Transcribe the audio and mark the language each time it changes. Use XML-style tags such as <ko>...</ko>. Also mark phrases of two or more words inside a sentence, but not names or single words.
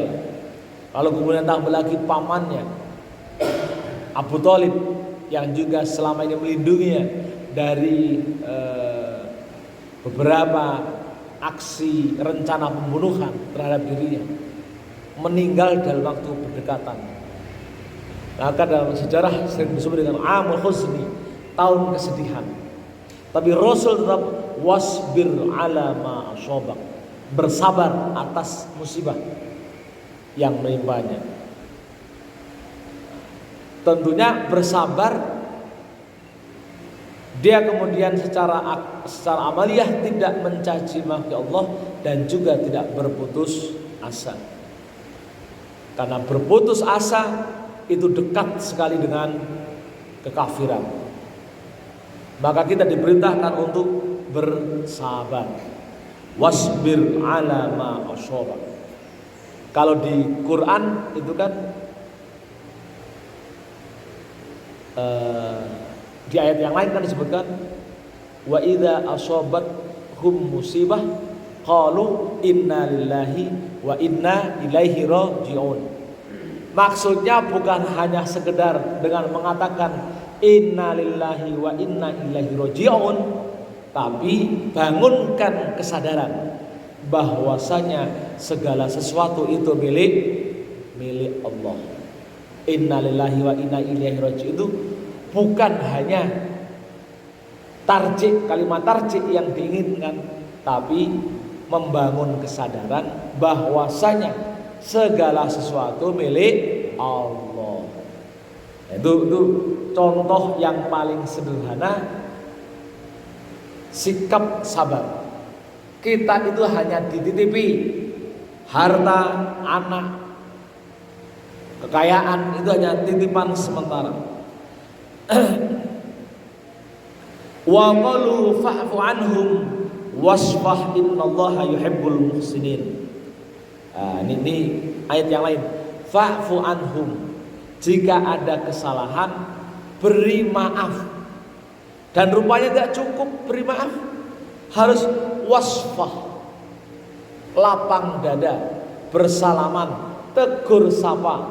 <id>Lalu kemudian tambah lagi pamannya Abu Thalib yang juga selama ini melindunginya dari beberapa aksi rencana pembunuhan terhadap dirinya, meninggal dalam waktu berdekatan. Maka dalam sejarah sering disebut dengan</id> <ar>عام الحزن,</ar> <id>tahun kesedihan. Tapi Rasul tetap</id> <ar>واصبر على ما أصابك,</ar> <id>bersabar atas musibah yang menimpanya. Tentunya bersabar, dia kemudian secara amaliyah tidak mencaci maki Allah dan juga tidak berputus asa. Karena berputus asa itu dekat sekali dengan kekafiran. Maka kita diperintahkan untuk bersabar.</id> <ar>واصبر على ما أصابك.</ar> <id>Kalau di Quran itu kan di ayat yang lain kan disebutkan</id> <ar>وإذا أصابتهم مصيبة قالوا إنا لله وإنا إليه راجعون.</ar> <id>Maksudnya bukan hanya sekedar dengan mengatakan</id> <ar>إنا لله وإنا إليه راجعون,</ar> <id>tapi bangunkan kesadaran bahwasanya segala sesuatu itu milik Allah.</id> <ar>إنا لله وإنا إليه راجعون</ar> <id>itu bukan hanya kalimat tarjih yang diinginkan, tapi membangun kesadaran bahwasanya segala sesuatu milik Allah. Itu contoh yang paling sederhana sikap sabar. Kita itu hanya dititipi harta, anak, kekayaan, itu hanya titipan sementara.</id> <ar>وقالوا فاعف عنهم واصفح إن الله يحب المحسنين.</ar> <id>Ini ayat yang lain.</id> <ar>فاعف عنهم,</ar> <id>jika ada kesalahan beri maaf. Dan rupanya tidak cukup beri maaf, harus wasfah, lapang dada, bersalaman, tegur sapa.</id>